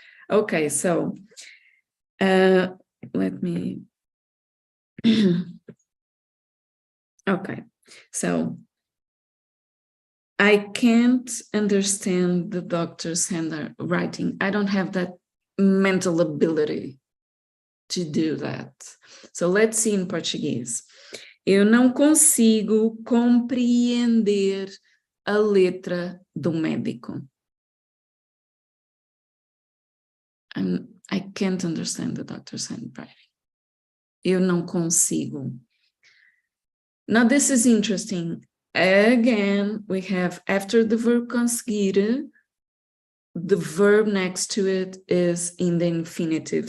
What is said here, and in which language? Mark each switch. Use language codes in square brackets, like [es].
[en] Okay, so let me, okay, so I can't understand the doctor's handwriting. I don't have that mental ability to do that. So let's see in Portuguese. [pt] Eu não consigo compreender a letra do médico. [en] I can't understand the doctor's handwriting. [pt] Eu não consigo. [en] Now this is interesting. Again, we have, after the verb conseguir, the verb next to it is in the infinitive.